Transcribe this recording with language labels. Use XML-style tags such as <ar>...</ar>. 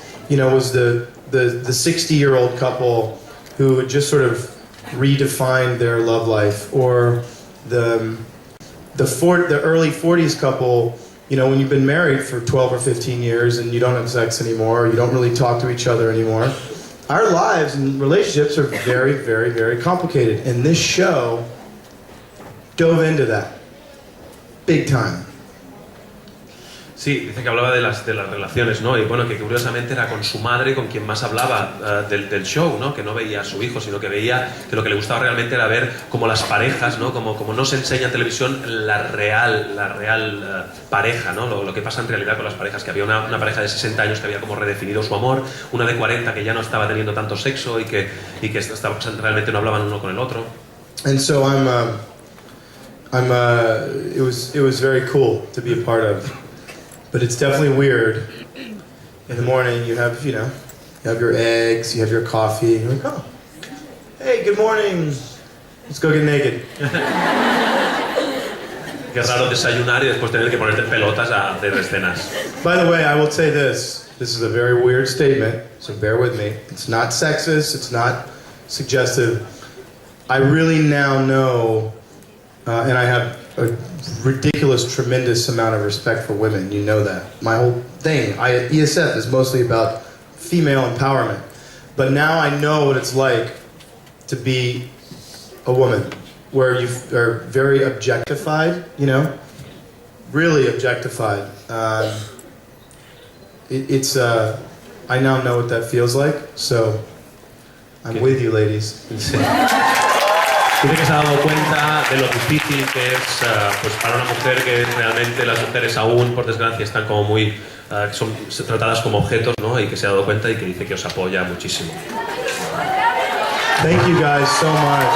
<en>was the 60-year-old couple who had just sort of redefined their love life, or the early 40s couple, when you've been married for 12 or 15 years and you don't have sex anymore, you don't really talk to each other anymore. Our lives and relationships are very, very, very complicated, and this show dove into that big time.</en> <es>Sí, dice que hablaba de las relaciones, ¿no? Y bueno, que curiosamente era con su madre con quien más hablaba del show, ¿no? Que no veía a su hijo, sino que veía que lo que le gustaba realmente era ver como las parejas, ¿no? Como no se enseña en televisión la real pareja, ¿no? Lo que pasa en realidad con las parejas, que había una pareja de 60 años que había como redefinido su amor, una de 40 que ya no estaba teniendo tanto sexo y que realmente no hablaban uno con el otro.</es> <en>And so it was very cool to be a part of. But it's definitely weird. In the morning, you have your eggs, you have your coffee. You're like, oh, hey, good morning. Let's go get naked.</en> <es>Qué raro desayunar y después tener que ponerte en pelotas a hacer escenas.</es> <en>By the way, I will say this. This is a very weird statement, so bear with me. It's not sexist. It's not suggestive. I really now know, and I have a ridiculous, tremendous amount of respect for women. You know that. My whole thing, at ESF, is mostly about female empowerment. But now I know what it's like to be a woman, where you are very objectified, really objectified. I now know what that feels like, so I'm with you, ladies.</en> <es>Dice que se ha dado cuenta de lo difícil que es pues para una mujer, que realmente las mujeres aún, por desgracia, están como muy son tratadas como objetos, ¿no? Y que se ha dado cuenta y que dice que os apoya muchísimo.</es> <en>Thank you guys so much.</en>